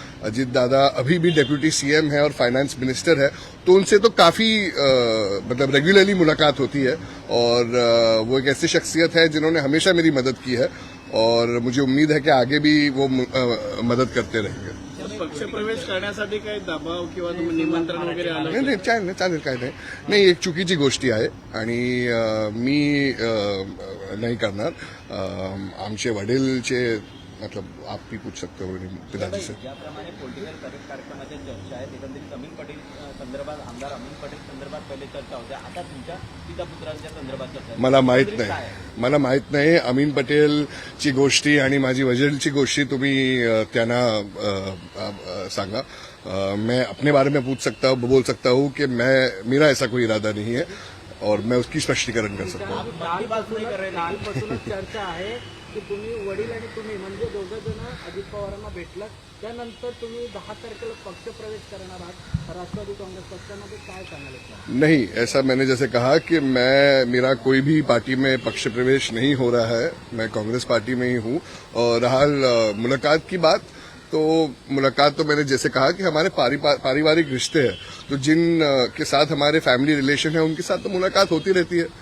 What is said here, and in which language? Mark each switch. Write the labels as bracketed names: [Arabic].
[Hindi] अजीत दादा अभी भी डेप्यूटी सीएम है और फाइनेंस मिनिस्टर है, तो उनसे तो काफी मतलब रेगुलरली मुलाकात होती है। और वो एक ऐसी शख्सियत है जिन्होंने हमेशा मेरी मदद की है और मुझे उम्मीद है कि आगे भी वो मदद करते रहेंगे। [Marathi] पक्ष प्रवेश करण्यासाठी काही दबाव किंवा निमंत्रण वगैरे आलं? नाही, चालेल काय नाही, एक चुकीची गोष्टी आहे आणि मी नाही करणार। आमचे वडीलचे [Hindi] मतलब आप भी पूछ सकते हो पिताजी से। [Marathi] ज्याप्रमाणे पॉलिटिकल कार्यक्रमाच्या चर्चा आहेत, एकंदरीत अमीन पटेल संदर्भात, आमदार अमीन पटेल संदर्भात पहिले चर्चा होत्या, आता तुमच्या पिता पुत्रांच्या संदर्भात चर्चा। मला माहित नाही अमीन पटेलची गोष्टी आणि माझी वडीलची गोष्टी तुम्ही त्यांना सांगा। [Hindi] मैं अपने बारे में बोल सकता हूँ कि मेरा ऐसा कोई इरादा नहीं है और मैं उसकी स्पष्टीकरण कर सकता हूँ। [Marathi] कालपासूनच चर्चा आहे की तुम्ही वडील आणि तुम्ही म्हणजे दोघं जण अजित पवारांना भेटलात, त्यानंतर तुम्ही 10 तारखेला पक्ष प्रवेश करणार आहात राष्ट्रवादी काँग्रेस पक्षामध्ये, काय सांगाल? [Hindi] नहीं, ऐसा मैंने जैसे कहा कि मेरा कोई भी पार्टी में पक्ष प्रवेश नहीं हो रहा है, मैं कांग्रेस पार्टी में ही हूँ। और रहा मुलाकात की बात, तो मुलाकात तो मैंने जैसे कहा कि हमारे पारिवारिक रिश्ते हैं, तो जिन के साथ हमारे फैमिली रिलेशन है उनके साथ तो मुलाकात होती रहती है।